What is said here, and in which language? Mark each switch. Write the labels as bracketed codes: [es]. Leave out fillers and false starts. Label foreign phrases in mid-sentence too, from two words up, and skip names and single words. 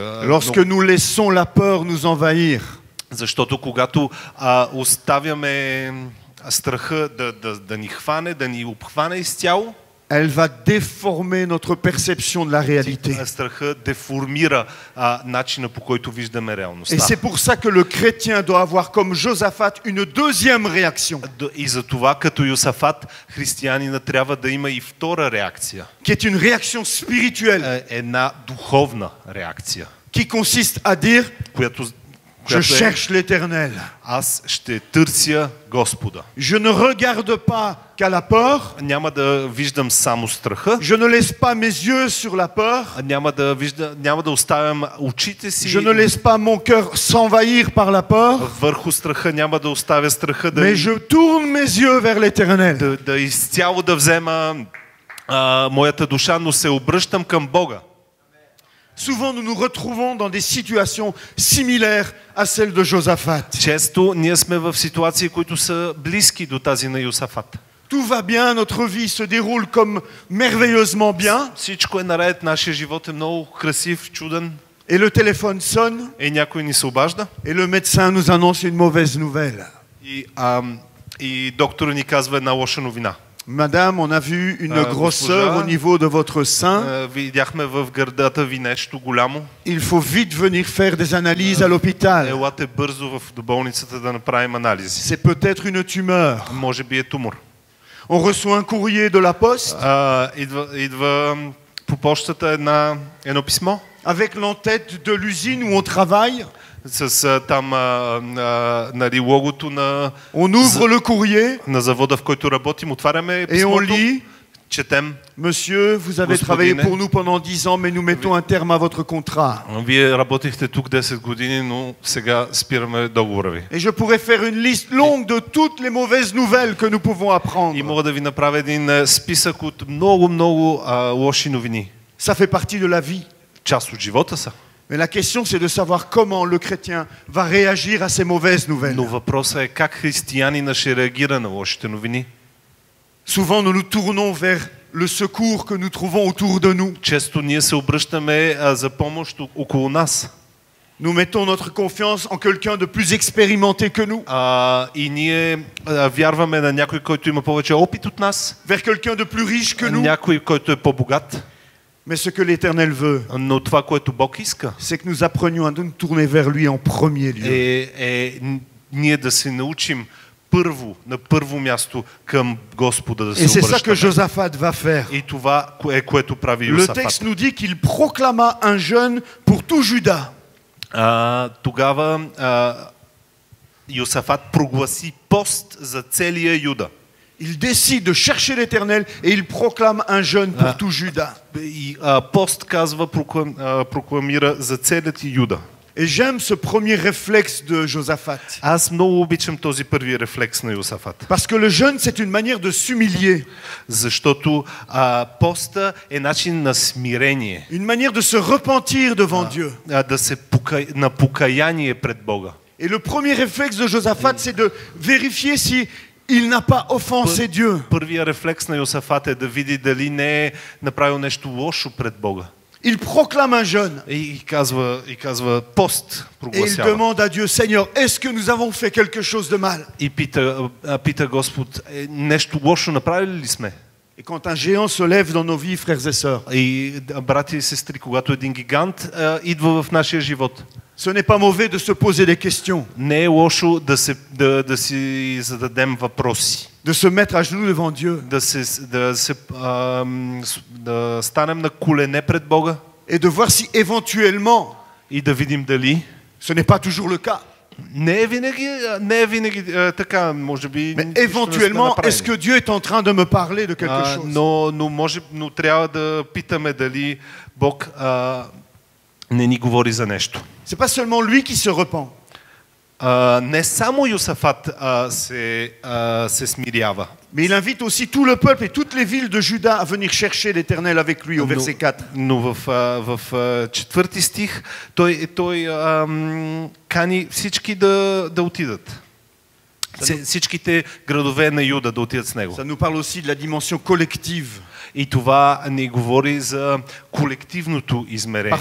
[fr] Lorsque nous laissons la peur nous envahir, [bg] Защото когато оставяме страха да ни хване, да ни обхване изцяло, [fr] elle va déformer notre perception de la réalité. [bg] страха деформира начина, по който виждаме реалността. [fr] Et c'est pour ça que le chrétien doit avoir comme Josaphat une deuxième réaction, [bg] И за това, като Йосафат, християнина трябва да има и втора реакция. [fr] qui est une réaction spirituelle, [bg] Една духовна реакция, [fr] qui consiste à dire, Je [bg] която е: [fr] cherche l'Éternel. [bg] аз ще търся Господа. [fr] Je ne regarde pas qu'à la peur. [bg] Няма да виждам само страха, [fr] Je ne laisse pas mes yeux sur la peur. [bg] няма да оставям очите си [fr] Je ne laisse pas mon cœur s'envahir par la peur. [bg] върху страха, няма да оставя страха [fr] Mais je tourne mes yeux vers l'Éternel. [bg] да изцяло да взема моята душа, но се обръщам към Бога. [fr] Souvent, nous nous retrouvons dans des situations similaires à celles de Josaphat. [bg] Често ние сме в ситуации, които са близки до тази на Йосафат. [fr] Tout va bien, notre vie se déroule comme merveilleusement bien. [bg] Всичко е наред, нашия живот е много красив, чуден. [fr] Et le téléphone sonne [bg] И някой ни се обажда. [fr] et le médecin nous annonce une mauvaise nouvelle. [bg] И доктора ни казва една лоша новина. [fr] Madame, on a vu une grosseur au niveau de votre sein. [bg] Видяхме в гърдата ви нещо голямо. [fr] Il faut vite venir faire des analyses à l'hôpital. [bg] Елате бързо до болницата да направим анализи. [fr] C'est peut-être une tumeur. [bg] Може би е тумор. [fr] On reçoit un courrier de la poste [bg] Идва по почтата едно писмо [fr] avec l'entête de l'usine où on travaille. [bg] с там нали, логото [fr] On ouvre le courrier [bg] на завода, в който работим. Отваряме [fr] et on [bg] писмото, [fr] lit: [bg] четем: [fr] Monsieur, vous avez travaillé pour nous pendant 10 ans, mais nous mettons un terme à votre contrat. [bg] Вие работихте тук 10 години, но сега спираме договора ви. [fr] Et je pourrais faire une liste longue de toutes les mauvaises nouvelles que nous pouvons [bg] И [fr] apprendre. [bg] мога да ви направя един списък от много лоши новини. [fr] Ça fait partie de la vie. [bg] Част от живота са. [fr] Mais la question, c'est de savoir comment le chrétien va réagir à ces mauvaises nouvelles. [bg] Но въпросът е как християнина ще реагира на лошите новини. [fr] Souvent, nous nous tournons vers le secours que nous trouvons autour de nous. [bg] Често ние се обръщаме за помощ около нас. [fr] Nous mettons notre confiance en quelqu'un de plus expérimenté que nous. [bg] И ние вярваме на някой, който има повече опит от нас. [fr] Vers quelqu'un de plus riche que nous. [bg] Някой, който е по-богат. [fr] Mais ce que l'Éternel veut, [bg] Но това, което Бог иска, [fr] c'est que nous apprenions à nous tourner vers lui en premier lieu. [bg] е ние да се научим на първо място към Господа да [fr] Et [bg] се [fr] c'est ça que [bg] обръщаме. [fr] Josaphat va faire. [bg] И това е което прави [fr] Le [bg] Йосафат. [fr] texte nous dit qu'il proclama un jeûne pour tout Juda. [bg] Тогава Йосафат прогласи пост за целия Юда. [fr] Il décide de chercher l'Éternel et il proclame un jeûne pour tout Juda. [bg] И пост казва, прокламира за целият Юда. [fr] Et j'aime ce premier réflexe de Josaphat. [bg] Аз много обичам този първи рефлекс на Йосафат. [fr] Parce que le jeûne, c'est une manière de s'humilier. [bg] Защото поста е начин на смирение. [fr] Une manière de se repentir devant Dieu. [bg] Да се на покаяние пред Бога. [fr] Et le premier réflexe de Josaphat, c'est de vérifier si il n'a pas offensé Dieu. [bg] Първия рефлекс на Йосафат е да види дали не е направил нещо лошо пред Бога. [fr] Il proclame un jeûne. [bg] И казва пост, [fr] Et il [bg] прогласява. [fr] demande à Dieu: Seigneur, est-ce que nous avons fait quelque chose de mal? [bg] И пита Господ: нещо лошо направили ли сме? [fr] Et quand un géant se lève dans nos vies, frères et sœurs, [bg] И брати и сестри, когато един гигант идва в нашия живот, [fr] ce n'est pas mauvais de se poser des questions, [bg] не е лошо да си зададем въпроси, [fr] de se mettre à genoux devant Dieu [bg] да станем на колене пред Бога [fr] et de voir si éventuellement, [bg] и да видим дали. [fr] ce n'est pas toujours le cas, [bg] Не е винаги така, може би. [fr] mais éventuellement, est-ce que Dieu est en train de me parler de quelque chose? [bg] Но трябва да питаме дали Бог не ни говори за нещо. [fr] C'est pas seulement lui qui se repent. [bg] Не само Йосафат се смирява. [fr] Mais il invite aussi tout le peuple et toutes les villes de Juda à venir chercher l'Éternel avec lui au verset 4. [bg] Но в четвърти стих той кани всички да отидат. Всичките градове на Юда да отидат с него. [fr] Ça nous parle aussi de la dimension collective. [bg] И това ни говори за колективното измерение.